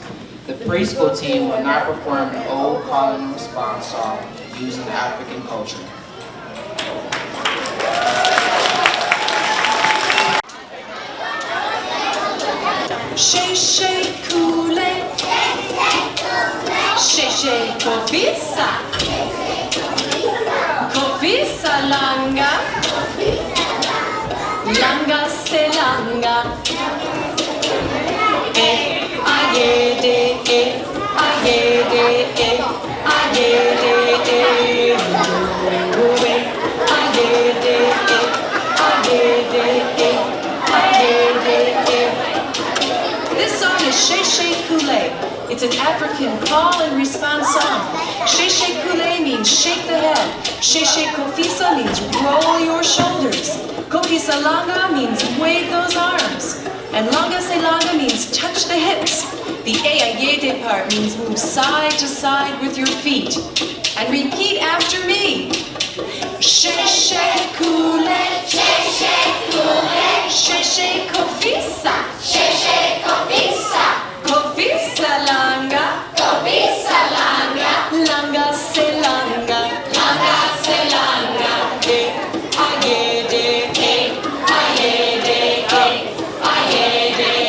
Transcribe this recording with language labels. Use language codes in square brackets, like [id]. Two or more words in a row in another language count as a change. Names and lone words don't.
[en] The preschool team would not perform an old call and response song used in African culture. Shake, shake, Kool-Aid. Shake, shake, [ak] Kofisa. Kofisa, langa. Langa, se langa. Ayede, ayede, ayede, ayede, [en] This song is Shake Shake Kool-Aid. It's an African call and response song. Shake Shake Kool-Aid means shake the head. Shake Shake Kofisa means roll your shoulders. Kofisa Langa means wave those arms. And Langa Se Langa means touch the hips. The Ayayede part means move side to side with your feet. And repeat after me. Shake Shake Kool-Aid. Shake Shake Kool-Aid. Shake Shake Kofisa. Shake Shake Kofisa. Kofisa Langa. Kofisa Langa. Langa Se Langa. Langa Se Langa. Ayede, ayede, ayede,